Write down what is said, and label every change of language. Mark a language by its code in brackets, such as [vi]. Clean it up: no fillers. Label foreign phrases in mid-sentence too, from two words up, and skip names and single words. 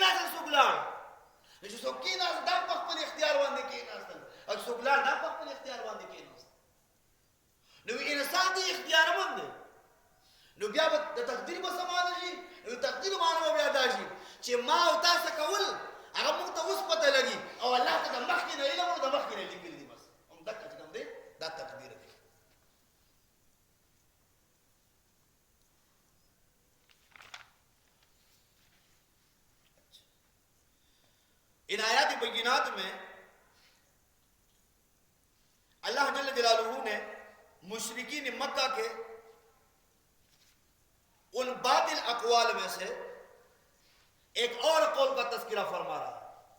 [ps] نه څوک لاړ نو چې څوک کې نه دا په خپل اختیار باندې کې نه او څوک لاړ دا په خپل اختیار باندې کې نه نو انسان دی اختیارمند دی نو بیا د تقدیر په سمانه شي نو تقدیر معنی بیا دا شي چې ما او تاسو کول هغه موږ ته اوس پته لګي او الله ته د مخکې نه علم او د مخکې نه لیکل دي بس هم دا کوم دی دا تقدیر دی [ur] ان [ar] آیات بینات [ur] میں اللہ [ar] جل جلالہ [ur] نے مشرکین مکہ کے ان باطل اقوال میں سے ایک اور قول کا تذکرہ فرما رہا ہے